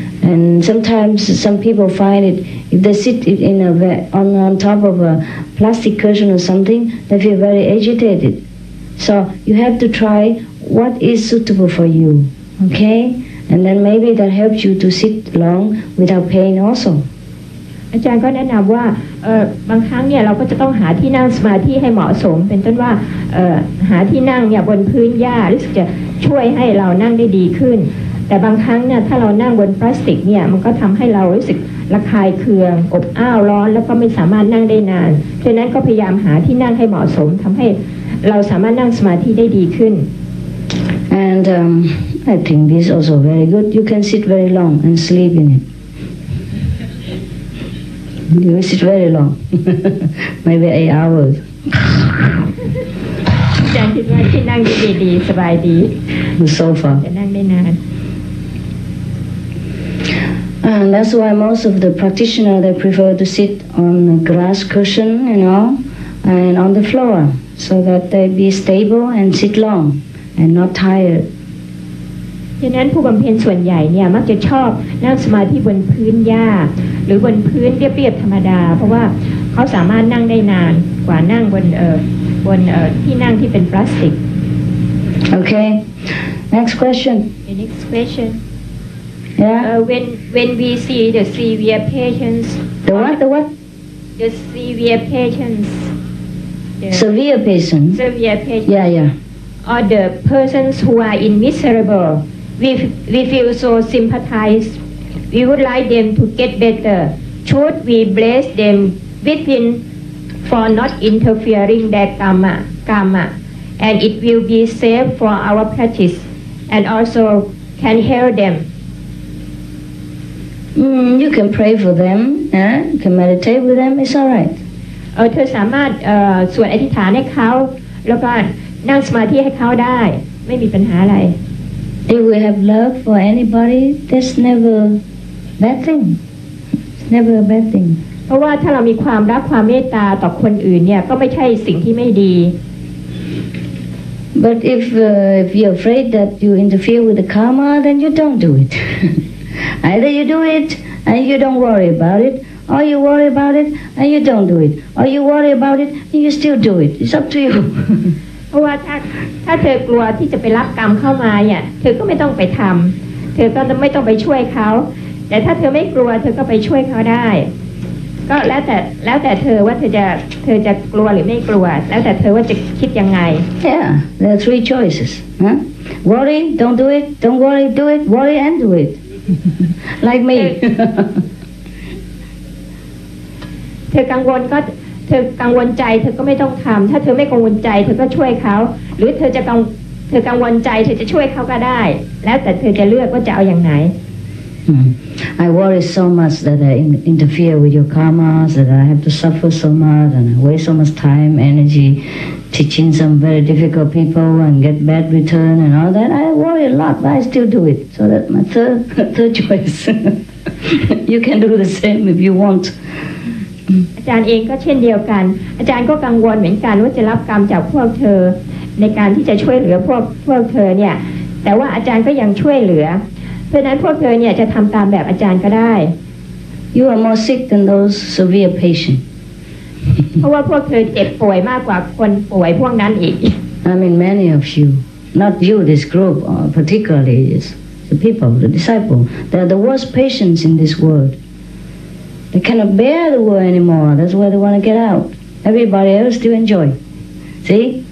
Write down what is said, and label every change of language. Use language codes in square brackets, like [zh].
[en] And sometimes some people find it, if they sit on top of a plastic cushion or something, they feel very agitated. So you have to try what is suitable for you, okay? And then maybe that helps you to sit long without pain also. [th] อาจารย์ก็แนะนำว่าบางครั้งเนี่ยเราก็จะต้องหาที่นั่งสมาธิให้เหมาะสมเป็นต้นว่าหาที่นั่งเนี่ยบนพื้นหญ้ารู้สึกจะช่วยให้เรานั่งได้ดีขึ้นแต่บางครั้งเนี่ยถ้าเรานั่งบนพลาสติกเนี่ยมันก็ทำให้เรารู้สึกระคายเคืองอบอ้าวร้อนแล้วก็ไม่สามารถนั่งได้นานฉะนั้นก็พยายามหาที่นั่งให้เหมาะสมทำให้เราสามารถนั่งสมาธิได้ดีขึ้น [en] And I think this is also very good. You can sit very long and sleep in it. You sit very long, maybe 8 hours. [th] อาจารย์คิดว่าที่นั่งดีๆสบายดี [en] The sofa. [th] จะนั่งได้นาน [en] And that's why most of the practitioners they prefer to sit on a grass cushion, and on the floor, so that they be stable and sit long and not tired. [th] ฉะนั้นผู้บำเพ็ญส่วนใหญ่เนี่ยมักจะชอบนั่งสมาธิบนพื้นหญ้าหรือบนพื้นเรียบๆธรรมดาเพราะว่าเขาสามารถนั่งได้นานกว่านั่งบนที่นั่งที่เป็นพลาสติก [en] Okay. Next question. The next question. Yeah. When we see the severe patients. The what? The what? The severe patients. Severe patients. Severe patients. Yeah. Or the persons who are in miserable. We feel so sympathize we would like them to get better. Should we bless them within for not interfering their karma, and it will be safe for our practice, and also can help them. You can pray for them, you can meditate with them, it's alright. [th] เธอสามารถสวดอธิษฐานให้เขาแล้วก็นั่งสมาธิให้เขาได้ไม่มีปัญหาอะไร [en] If we have love for anybody, that's never bad thing. It's never a bad thing. [th] เพราะว่าถ้าเรามีความรักความเมตตาต่อคนอื่นเนี่ยก็ไม่ใช่สิ่งที่ไม่ดี [en] But if you're afraid that you interfere with the karma, then you don't do it. Either you do it and you don't worry about it, or you worry about it and you don't do it, or you worry about it and you still do it. It's up to you. [th] เพราะว่าถ้าเธอกลัวที่จะไปรับกรรมเข้ามาเนี่ยเธอก็ไม่ต้องไปทำเธอก็ไม่ต้องไปช่วยเขาแต่ถ้าเธอไม่กลัวเธอก็ไปช่วยเขาได้ก็แล้วแต่เธอว่าเธอจะกลัวหรือไม่กลัวแล้วแต่เธอว่าจะคิดยังไง [en] Yeah, there are three choices. Worry, don't do it. Don't worry, do it. Worry and do it. Like me. [th] เธอกังวลใจเธอก็ไม่ต้องทำถ้าเธอไม่กังวลใจเธอก็ช่วยเขาหรือเธอกังวลใจเธอจะช่วยเขาก็ได้แล้วแต่เธอจะเลือกว่าจะเอาอย่างไหน [en] I worry so much that I interfere with your karmas, that I have to suffer so much and I waste so much time, energy teaching some very difficult people and get bad return and all that. I worry a lot, but I still do it. So that's my third choice. You can do the same if you want. [th] อาจารย์เองก็เช่นเดียวกันอาจารย์ก็กังวลเหมือนกันว่าจะรับกรรมจากพวกเธอในการที่จะช่วยเหลือพวกเธอเนี่ยแต่ว่าอาจารย์ก็ยังช่วยเหลือเพราะนั้นพวกเธอเนี่ยจะทำตามแบบอาจารย์ก็ได้ [en] You are more sick than those severe patients. [th] เพราะว่าพวกเธอเจ็บป่วยมากกว่าคนป่วยพวกนั้นอีก [en] I mean many of you, not you, this group, particularly is the people, the disciples. They are the worst patients in this world. They cannot bear the world anymore. That's why they want to get out. Everybody else still enjoy. See?